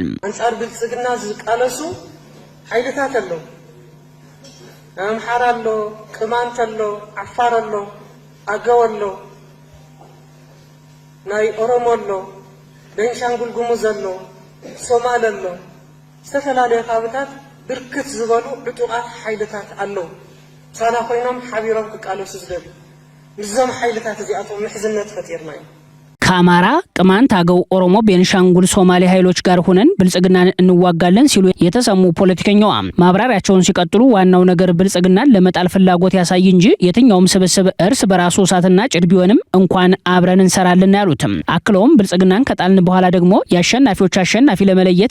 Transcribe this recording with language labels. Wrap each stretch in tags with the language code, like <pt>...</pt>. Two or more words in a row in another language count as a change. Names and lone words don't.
<ti>አንጻር ብልጽግና ዝቃለሱ ኃይልታት አለው፣ አምሓራ አለው፣ ቅማንት አለው፣ አፋር አለው፣ አገው አለው፣ ናይ ኦሮሞ አለው፣ ቤንሻንጉል ጉሙዝ አለው፣ ሶማሌ አለው፣ ዝተፈላለዩ ካብታት ብርክት ዝበሉ ብጡቃት ኃይልታት አለው ሳና ኮይኖም ሓቢሮም ክቃለሱ ዝደሉ ንዞም ኃይልታት እዚኣቶም ምሕዝነት ፈጢርና እዩ።</ti> <am>ከአማራ፣ ቅማንት፣ አገው፣ ኦሮሞ፣ ቤንሻንጉል፣ ሶማሌ ኃይሎች ጋር ሆነን ብልጽግናን እንዋጋለን ሲሉ የተሰሙ ፖለቲከኛዋ ማብራሪያቸውን ሲቀጥሉ ዋናው ነገር ብልጽግናን ለመጣል ፍላጎት ያሳይ እንጂ የትኛውም ስብስብ እርስ በራሱ እሳትና ጭድ ቢሆንም እንኳን አብረን እንሰራለን ያሉትም አክለውም ብልጽግናን ከጣልን በኋላ ደግሞ የአሸናፊዎች አሸናፊ ለመለየት</am>